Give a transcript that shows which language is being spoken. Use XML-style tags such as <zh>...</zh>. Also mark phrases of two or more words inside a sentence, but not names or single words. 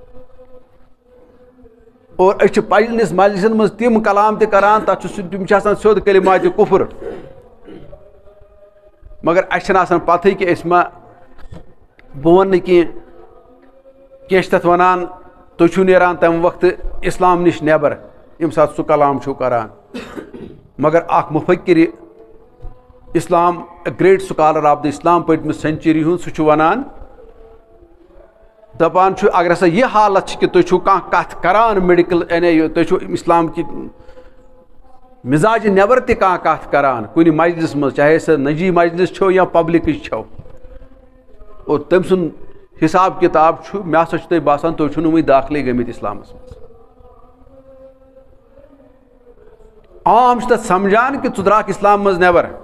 <ks>اور أسۍ چھِ پنٕنِس مجلسن منٛز تِم کلام تہِ کران تتھ چھُ تِم چھِ آسان سیوٚد کلماتِ کُفر مگر اَسہِ چھنہٕ آسان پتہٕے کہِ أسۍ ما بہٕ ونہٕ نہٕ کینٛہہ چھِ تتھ ونان تُہۍ چھِو نیران تمہِ وقتہٕ اسلام نِش نٮ۪بر ییٚمہِ ساتہٕ سُہ کلام چھُو کران مگر اکھ مُفکِرِ اسلام</ks> <en>great scholar of the Islam</en> <ks>پٔتمہِ سینچری ہُنٛد سُہ چھُ ونان دپان چھُ اگر ہسا یہِ حالت چھِ کہِ تُہۍ چھِو کانٛہہ کتھ کران میڈِکل یعنی تُہۍ چھِو اسلام کہِ مزاجہِ نٮ۪بر تہِ کانٛہہ کتھ کران کُنہِ مجلس منٛز چاہے سۄ نجی مجلس چھو یا پبلکٕچ چھو اور تٔمۍ سُنٛد حساب کِتاب چھُ مےٚ ہسا چھُ تۄہہِ باسان تُہۍ چھِو نہٕ وُنہِ داخلٕے گٔمٕتۍ اسلامس منٛز عام تک سمجھان کہ ژٕ درٛاکھ اسلام مز نیبر،</ks>